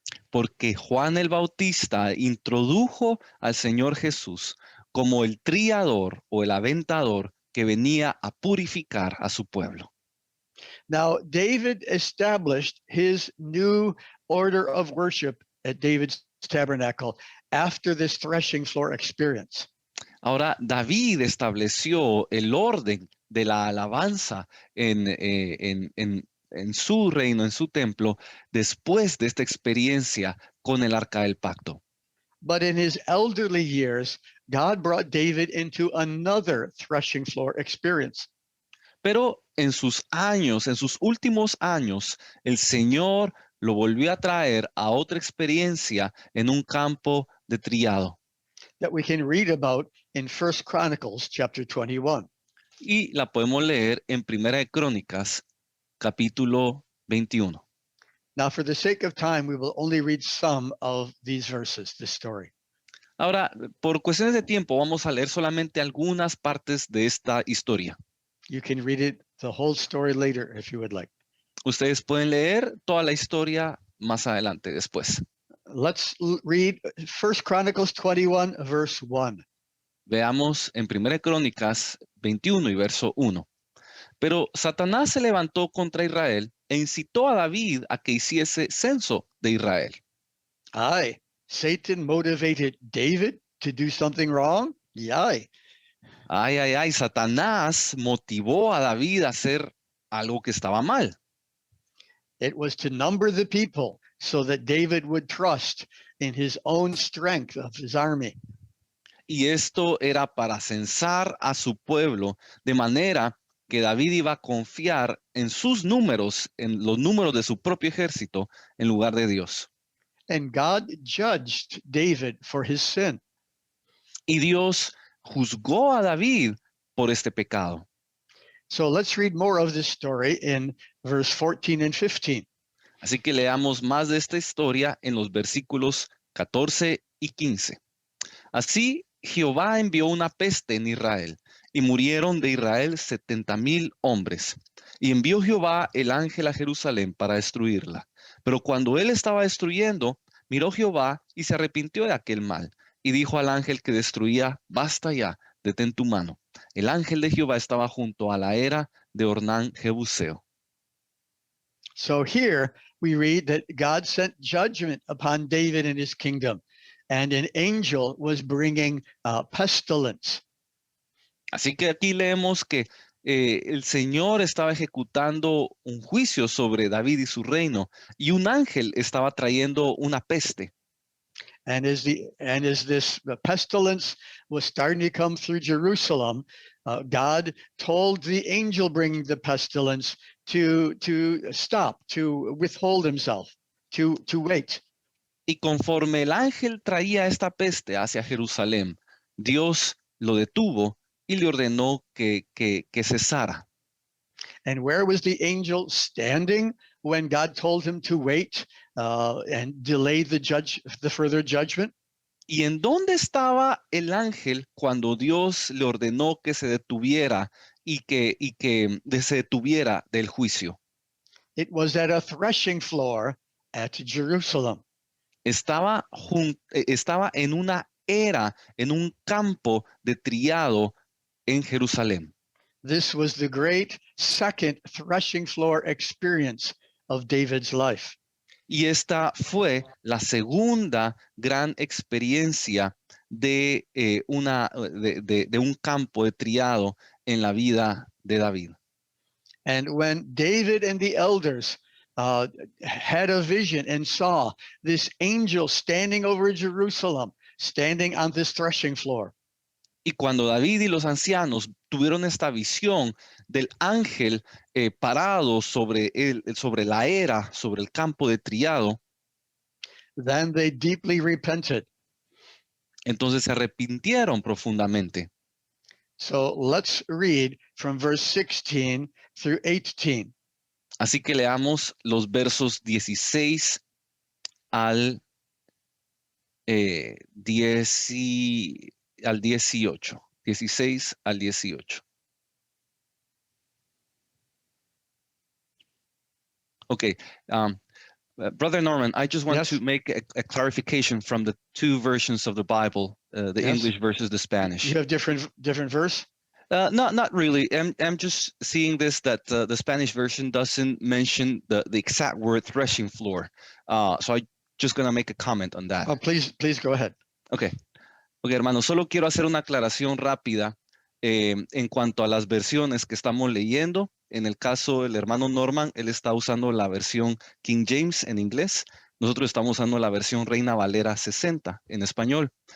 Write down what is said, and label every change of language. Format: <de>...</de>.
<es>Porque Juan el Bautista introdujo al Señor Jesús como el triador o el aventador que venía a purificar a su pueblo.</es> <en>Now, David established his new order of worship at David's tabernacle after this threshing floor experience.</en> <es>Ahora, David estableció el orden de la alabanza en su reino, en su templo, después de esta experiencia con el arca del pacto.</es> <en>But in his elderly years, God brought David into another threshing floor experience.</en> <es>Pero en sus últimos años, el Señor lo volvió a traer a otra experiencia en un campo de triado.</es> <en>That we can read about in 1 Chronicles chapter 21.</en> <es>Y la podemos leer en Primera de Crónicas, capítulo 21.</es> <en>Now, for the sake of time, we will only read some of these verses, this story.</en> <es>Ahora, por cuestiones de tiempo, vamos a leer solamente algunas partes de esta historia.</es> <en>You can read it, the whole story later, if you would like.</en> <es>Ustedes pueden leer toda la historia más adelante, después.</es> <en>Let's read 1 Chronicles 21, verse 1.</en> <es>Veamos en 1 Crónicas 21 y verso 1. Pero Satanás se levantó contra Israel e incitó a David a que hiciese censo de Israel.</es> <en>Aye, Satan motivated David to do something wrong? Yay.</en> <es>Ay, ay, ay, Satanás motivó a David a hacer algo que estaba mal.</es> <en>It was to number the people so that David would trust in his own strength of his army.</en> <es>Y esto era para censar a su pueblo, de manera que David iba a confiar en sus números, en los números de su propio ejército, en lugar de Dios.</es> <en>And God judged David for his sin.</en> <es>Y Dios juzgó a David por este pecado.</es> <en>So let's read more of this story in verse 14 and 15.</en> <es>Así que leamos más de esta historia en los versículos 14 y 15. Así Jehová envió una peste en Israel, y murieron de Israel 70,000 hombres. Y envió Jehová el ángel a Jerusalén para destruirla. Pero cuando él estaba destruyendo, miró Jehová y se arrepintió de aquel mal. Y dijo al ángel que destruía: basta ya, detén tu mano. El ángel de Jehová estaba junto a la era de Ornán Jebuseo.</es> <en>So here we read that God sent judgment upon David and his kingdom, and an angel was bringing pestilence.</en> <es>Así que aquí leemos que el Señor estaba ejecutando un juicio sobre David y su reino, y un ángel estaba trayendo una peste.</es> <en>And as this pestilence was starting to come through Jerusalem, God told the angel bringing the pestilence to stop, to withhold himself, to wait.</en> <es>Y conforme el ángel traía esta peste hacia Jerusalén, Dios lo detuvo y le ordenó que cesara.</es> <en>And where was the angel standing when God told him to wait and delay the further judgment?</en> <es>¿Y en dónde estaba el ángel cuando Dios le ordenó que se detuviera y que se detuviera del juicio?</es> <en>It was at a threshing floor at Jerusalem.</en> <es>Estaba en una era, en un campo de triado en Jerusalén.</es> <en>This was the great second threshing floor experience of David's life.</en> <es>Y esta fue la segunda gran experiencia de un campo de triado en la vida de David.</es> <en>And when David and the elders had a vision and saw this angel standing over Jerusalem, standing on this threshing floor,</en> <es>Y cuando David y los ancianos tuvieron esta visión del ángel parado sobre la era, sobre el campo de triado,</es> <en>then they deeply repented.</en> <es>entonces se arrepintieron profundamente.</es> <en>So let's read from verse 16 through 18.</en> <es>Así que leamos los versos 16 al 18. 16 al 18.</es> <en>Okay. Brother Norman, I just want Yes. to make a clarification from the two versions of the Bible, the Yes. English versus the Spanish. You have different verse? Not really. I'm just seeing this that the Spanish version doesn't mention the exact word threshing floor. So I'm just going to make a comment on that. Oh, please go ahead.</en> <es>Okay, hermano, solo quiero hacer una aclaración rápida en cuanto a las versiones que estamos leyendo. En el caso del hermano Norman, él está usando la versión King James en inglés. Nosotros estamos usando la versión Reina Valera 60 en español.</es>